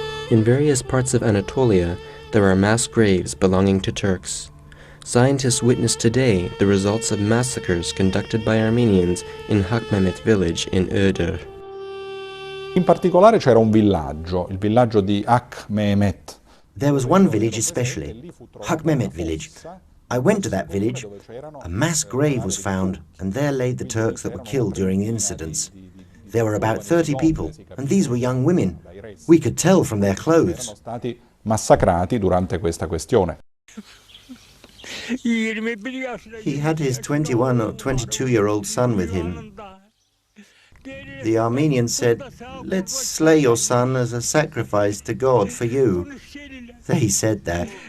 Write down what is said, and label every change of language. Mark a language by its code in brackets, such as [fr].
[en] In various parts of Anatolia, there are mass graves belonging to Turks. Scientists witness today the results of massacres conducted by Armenians in Hakmehmet village in Öder. [it] In particolare c'era un villaggio, il villaggio di Hakmehmet. [en] There was one village especially, Hakmehmet village. I went to that village. A mass grave was found, and there laid the Turks that were killed during the incidents. There were about 30 people, and these were young women. We could tell from their clothes. [it] Massacrati durante questa questione. [en] He had his 21 or 22-year-old son with him. The Armenians said, "Let's slay your son as a sacrifice to God for you." They said that.